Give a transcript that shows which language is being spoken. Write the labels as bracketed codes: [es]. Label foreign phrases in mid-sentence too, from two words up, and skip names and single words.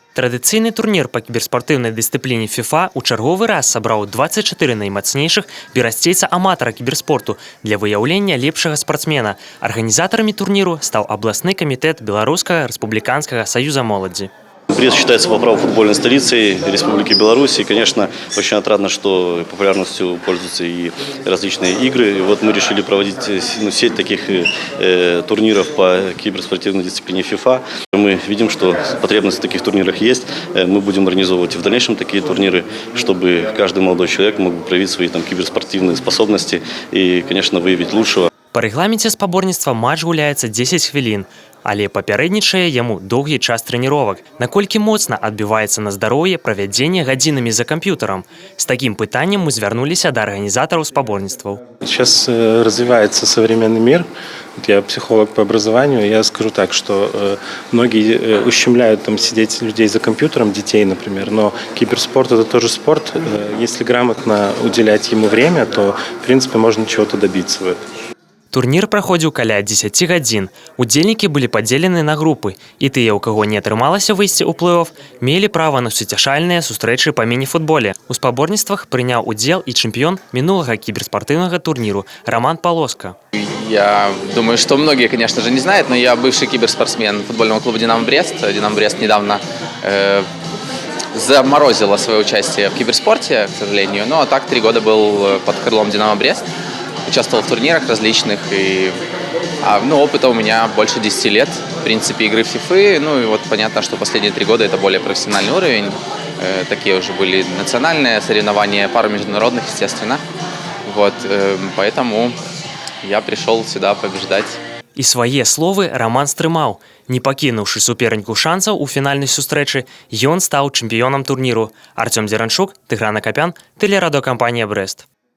[be] Традыцыйны турнір па кіберспартыўнай дысцыпліне FIFA у чарговы раз сабраў 24 наймацнейшых берасцейца-аматара кіберспорту для выяўлення лепшага спартсмена. Арганізатарамі турніру стаў абласны камітэт Беларускага рэспубліканскага саюза моладзі. [ru] Брест считается по праву футбольной столицей Республики Беларусь. И, конечно, очень отрадно, что популярностью пользуются и различные игры. И вот мы решили проводить сеть таких турниров по киберспортивной дисциплине FIFA. Мы видим, что потребность в таких турнирах есть. Мы будем организовывать в дальнейшем такие турниры, чтобы каждый молодой человек мог проявить свои киберспортивные способности и, конечно, выявить лучшего. [be] Па рэгламенце спаборніцтва матч гуляецца 10 хвілін, але папярэднічае яму доўгі час трэніровак. Наколькі моцна адбіваецца на здароўе правядзенне гадзінамі за камп'ютарам? З такім пытаннем мы звярнуліся да арганізатараў спаборніцтваў. [ru] Сейчас развивается современный мир. Я психолог по образованию. Я скажу так, что многие ущемляют сидеть людей за компьютером, детей, например. Но киберспорт – это тоже спорт. Если грамотно уделять ему время, то, в принципе, можно чего-то добиться в этом. [be] Турнір праходзіў каля 10 гадзін. Удзельнікі былі падзелены на групы, і тыя, у каго не атрымалася выйсці ў плэй-оф, мелі права на суцяшальныя сустрэчы па міні-футболе. У спаборніцтвах прыняў удзел і чэмпіён минулага кіберспартыўнага турніру Роман Полоска. [ru] Я думаю, что многие, конечно же, не знают, но я бывший киберспортсмен футбольного клуба «Динамо Брест». «Динамо Брест» недавно заморозила свое участие в киберспорте, к сожалению. Ну а так 3 года был под крылом «Динамо Брест». Участвовал в турнирах различных, и опыта у меня больше 10 лет, в принципе, игры в FIFA. Ну и вот понятно, что последние 3 года это более профессиональный уровень. Такие уже были национальные соревнования, пару международных, естественно. Вот, поэтому я пришел сюда побеждать. [be] І свае словы Роман стрымаў. Не пакінуўшы суперніку шансаў у фінальнай сустрэчы, ён стаў чэмпіёнам турніру. Артём Дзеранчук, Тыгран Акапян, тэлерадыёкампанія «Брест».